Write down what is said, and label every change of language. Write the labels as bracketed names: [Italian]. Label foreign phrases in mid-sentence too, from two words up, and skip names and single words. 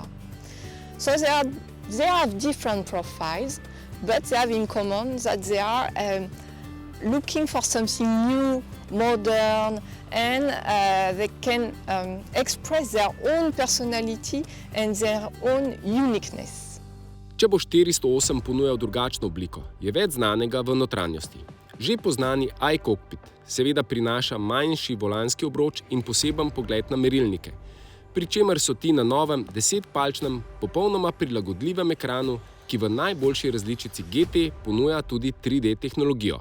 [English] So they have different profiles, but they have in common that they are looking for something new, modern, and they can express their own personality and their own uniqueness. [Slovenian] Če bo 408 ponujal drugačno obliko, je več znanega v notranjosti. Že poznani iCockpit seveda prinaša manjši volanski obroč in poseben pogled na merilnike, pri čemer so ti na novem 10-palčnem, popolnoma prilagodljivem ekranu, ki v najboljši različici GT ponuja tudi 3D tehnologijo.